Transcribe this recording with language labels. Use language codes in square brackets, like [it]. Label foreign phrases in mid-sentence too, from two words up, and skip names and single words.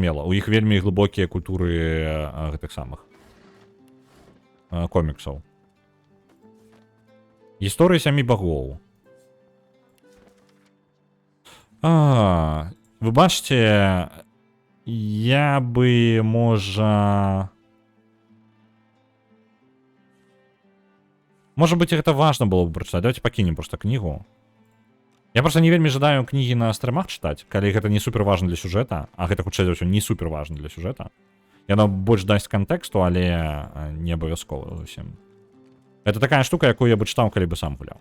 [be] У іх вельмі глыбокія культуры гэтых самых коміксаў. Гісторыя сямі багоў. Вы бачыце, я бы, можа... [ru] Может быть, [be] гэта [ru] важно было бы [be] прачытаць. Давайте пакінем просто кнігу. Я просто не вельмі жадаю кнігі на стрымах чытаць, калі гэта не супер важна для сюжэта, а гэта, хутчэй за ўсё, не супер важна для сюжэта. Яно больш дасць кантэксту, але не абавязкова зусім. [ru] Это такая штука, [be] якую я бы чытаў, калі бы сам гуляў.